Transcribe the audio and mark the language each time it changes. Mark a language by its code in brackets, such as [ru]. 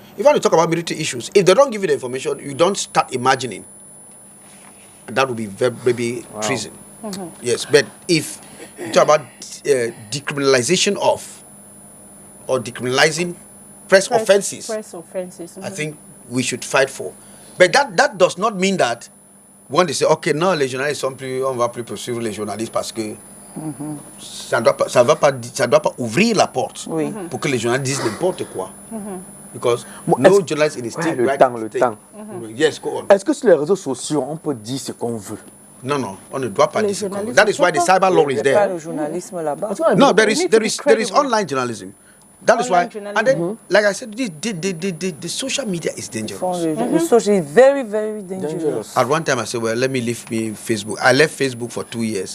[en] If you want to talk about military issues, if they don't give you the information, you don't start imagining. And that would be very treason. Yes, but if you talk about decriminalization of or decriminalizing press offenses, I think we should fight for. But that does not mean that when they say, ok, [fr] non, les journalistes on va plus poursuivre les journalistes parce que ça ne doit pas ouvrir la porte pour que les journalistes disent n'importe quoi. [en] Because no journalist in the state [fr] le temps. [en] Yes, go on. [fr] Est-ce que sur les réseaux sociaux, on peut dire ce qu'on veut? Non, on ne doit pas dire ce qu'on veut. [en] That is why the cyber law is there. [fr] Le journalisme là-bas. [en] No, there is online journalism. That is why, and then, like I said, the social media is dangerous. The social is very, very dangerous. At one time, I said, well, let me leave Facebook. I left Facebook for 2 years.